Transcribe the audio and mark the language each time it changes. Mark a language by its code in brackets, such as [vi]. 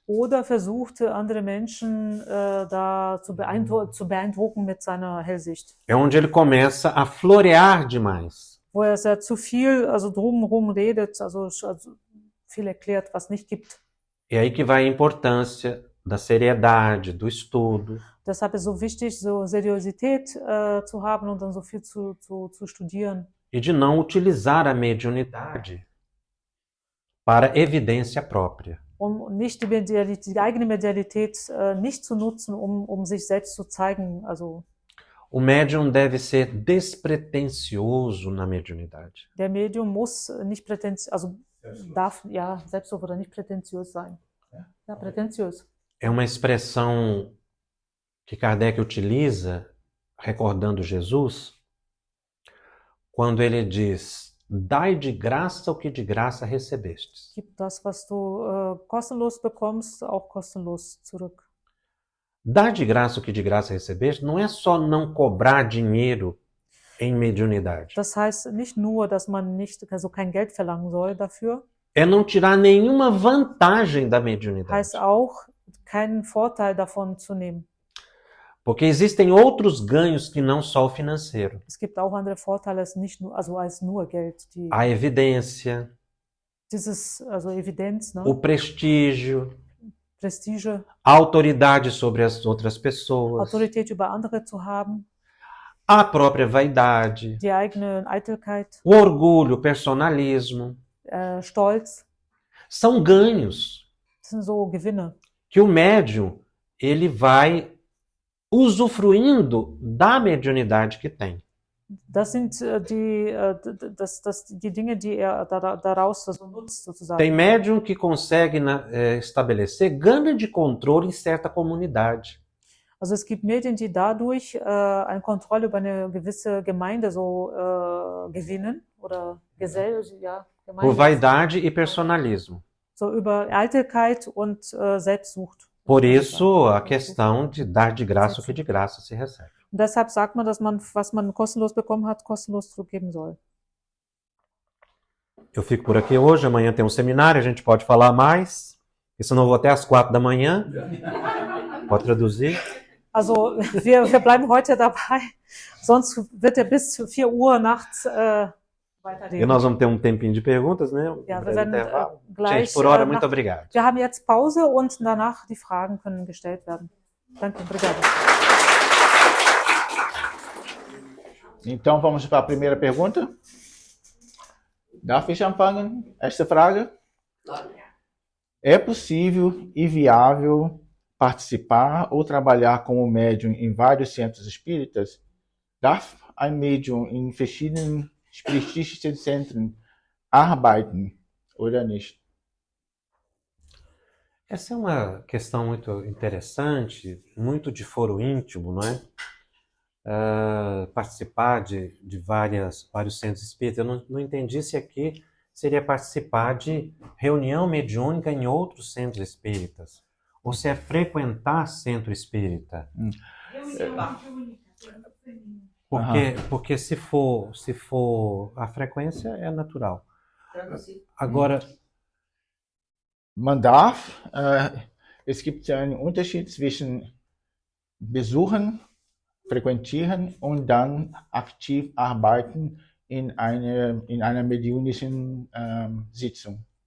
[de] Oder versucht, andere Menschen da zu beeindrucken mit seiner Hellsicht. [pt] É onde ele começa a florear demais. [de] Wo er sehr zu viel, also drumherum redet, also viel erklärt, was nicht gibt. [pt] É aí que vai a importância da seriedade, do estudo. [de] Deshalb ist so wichtig, so Seriosität zu haben und dann so viel zu studieren. [pt] E de não utilizar a mediunidade para evidência própria. [de] Nicht die eigene Medialität nicht zu nutzen, um sich selbst zu zeigen. Also [pt] O médium deve ser despretensioso na mediunidade. [de] der Medium muss nicht darf selbstbewusst oder nicht prätentiös sein. Ja, prätentiös. [pt] É uma expressão que Kardec utiliza, recordando Jesus, quando ele diz: dai de graça o que de graça recebestes. [de] Gib das, was du kostenlos bekommst, auch kostenlos zurück. [pt] Dar de graça o que de graça recebeste não é só não cobrar dinheiro em mediunidade. [de] Das heißt nicht nur, dass man kein Geld verlangen soll dafür. [pt] É não tirar nenhuma vantagem da mediunidade. [de] Heißt auch, keinen Vorteil davon zu nehmen. [pt] Porque existem outros ganhos que não só o financeiro. [de] Es gibt auch andere Vorteile als nur Geld. [pt] A evidência, [de] Evidenz, ne? [pt] o prestígio, [de] Prestige, [pt] a autoridade sobre as outras pessoas, [de] Autorität über andere zu haben, [pt] a própria vaidade, [de] die eigene Eitelkeit, [pt] o orgulho, o personalismo. [de] Stolz. [pt] São ganhos [de] Das sind so Gewinne. [pt] que o médium ele vai usufruindo da mediunidade que tem. [de] Das sind die Dinge, die er daraus nutzt, sozusagen. [pt] Tem médium que consegue estabelecer gana de controle em certa comunidade. [de] Also es gibt Medien, die dadurch eine Kontrolle über eine gewisse Gemeinde gewinnen oder Gemeinde. [pt] Por vaidade e personalismo. [de] So über Eitelkeit und Selbstsucht. [pt] Por isso a questão de dar de graça o que de graça se recebe. [de] Und deshalb sagt man, dass was man kostenlos bekommen hat, kostenlos zurückgeben soll. [pt] Eu fico por aqui hoje, amanhã tem um seminário, a gente pode falar mais. E senão eu vou até às 4 da manhã. Pode traduzir? [de] Also wir bleiben heute dabei, sonst wird er bis 4 Uhr nachts weiterreden. [pt] E nós vamos ter um tempinho de perguntas, né? [de] Ja, wir werden gleich, [pt] gente, por hora, muito obrigado. [de] Wir haben jetzt Pause und danach die Fragen können gestellt werden. Danke, [pt] obrigado. Então vamos para a primeira pergunta. [de] Darf ich anfangen? Esta Frage. [pt] É possível e viável participar ou trabalhar como médium em vários centros espíritas? [de] Darf ein Medium in verschiedenen spiritistischen Zentren arbeiten oder nicht? [pt] Essa é uma questão muito interessante, muito de foro íntimo, não é? Participar de vários centros espíritas. Eu não entendi se aqui seria participar de reunião mediúnica em outros centros espíritas, ou se é frequentar centro espírita. Porque se for a frequência é natural. Agora, [de] Man darf, es gibt einen Unterschied zwischen besuchen, frequentieren und dann aktiv arbeiten in einer mediunischen Sitzung.